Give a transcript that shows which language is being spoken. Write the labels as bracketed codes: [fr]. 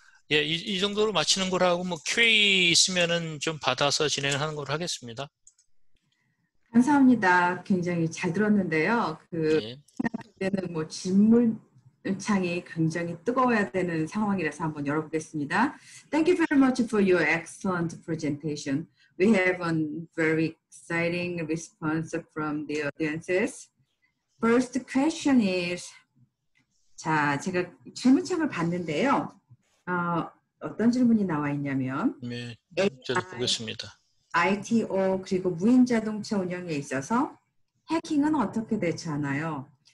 [ko] 예, 이 정도로 마치는 거라고 뭐 QA 있으면은 좀 받아서 진행을 하는 걸로 하겠습니다. 감사합니다. 굉장히 잘 들었는데요. 예. 그때는 뭐 질문창이 굉장히 뜨거워야 되는 상황이라서 한번 열어보겠습니다. [en] Thank you very much for your excellent presentation. We have a very exciting response from the audiences. First question is, [ko] 자, 제가 질문창을 봤는데요. 어떤 질문이 나와 있냐면, 네, 저도 보겠습니다. ITO 그리고 무인 자동차 운영에 있어서 해킹은 어떻게 대처하나요?